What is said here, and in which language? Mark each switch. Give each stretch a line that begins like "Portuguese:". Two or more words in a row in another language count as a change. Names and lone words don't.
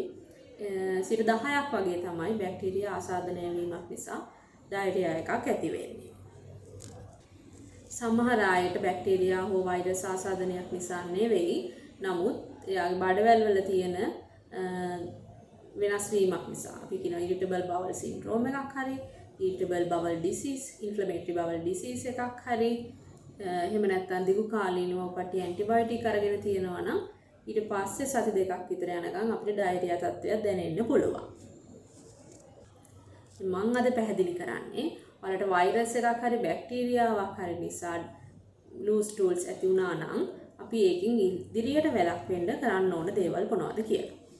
Sinhala: 10% වගේ තමයි බැක්ටීරියා ආසාදනය වීමක් නිසා ඩයරියා එකක් ඇති වෙන්නේ. සමහර අයට බැක්ටීරියා හෝ වෛරස් ආසාදනයක් නිසා නෙවෙයි, නමුත් එයාගේ බඩවැල් වල තියෙන වෙනස් වීමක් නිසා අපි කියනවා
English: irritable bowel syndrome
Sinhala: එකක් හරි,
English: irritable bowel disease, inflammatory bowel disease
Sinhala: එකක් හරි, එහෙම නැත්නම් දිගු කාලීනව පටි ඇන්ටිබයොටික් අරගෙන තියෙනවා නම් ඊට පස්සේ සති දෙකක් විතර යනකම් අපිට ඩයරියා තත්ත්වයක් දැනෙන්න පුළුවන්. මම අද පැහැදිලි කරන්නේ ඔයාලට වෛරස් එකක් හරි බැක්ටීරියාවක් හරි නිසා
English: loose stools
Sinhala: ඇති වුණා නම් අපි ඒකෙන් ඉදිරියට වැළක්වෙන්න කරන්න ඕන දේවල් මොනවද කියලා.